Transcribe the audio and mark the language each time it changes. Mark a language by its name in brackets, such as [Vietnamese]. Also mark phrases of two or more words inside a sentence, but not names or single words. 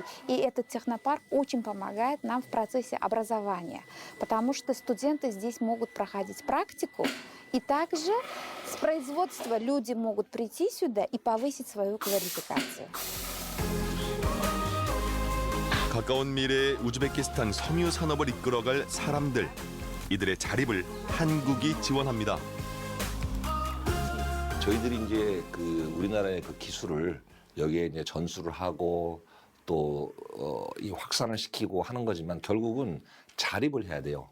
[Russian] И этот технопарк очень помогает нам в процессе образования, потому что студенты здесь могут проходить практику, и также с производства люди могут прийти сюда и повысить свою квалификацию. [Korean] 가까운 미래의 우즈베키스탄 섬유 산업을 이끌어갈 사람들. 이들의 자립을 한국이 지원합니다. 저희들이 이제 그 우리나라의 그 기술을 여기에 이제 전수를 하고 또 이 확산을 시키고 하는 거지만 결국은 자립을 해야 돼요.